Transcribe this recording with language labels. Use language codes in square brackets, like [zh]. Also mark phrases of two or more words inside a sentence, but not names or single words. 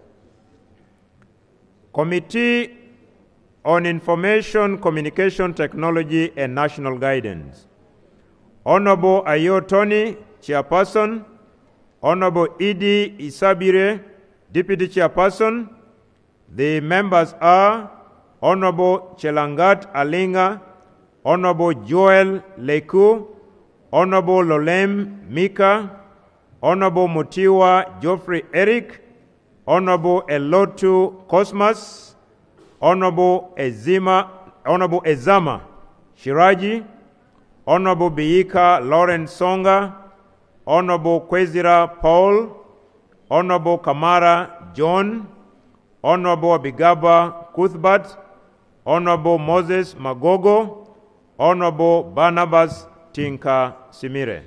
[en] Committee on Information, Communication Technology and National Guidance. Honorable Ayo Tony, Chairperson. Honorable Idi Isabire, Deputy Chairperson. The members are Honorable Chelangat Alinga, Honorable Joel Leku, Honorable Lolem Mika, Honorable Mutiwa Geoffrey Eric, Honorable Elotu Cosmas, Honorable Ezama Shiraji, Honorable Biika Lawrence Songa, Honorable Kwezira Paul, Honorable Kamara John, Honorable Abigaba Cuthbert, Honorable Moses Magogo, Honorable Barnabas Tinka Simire.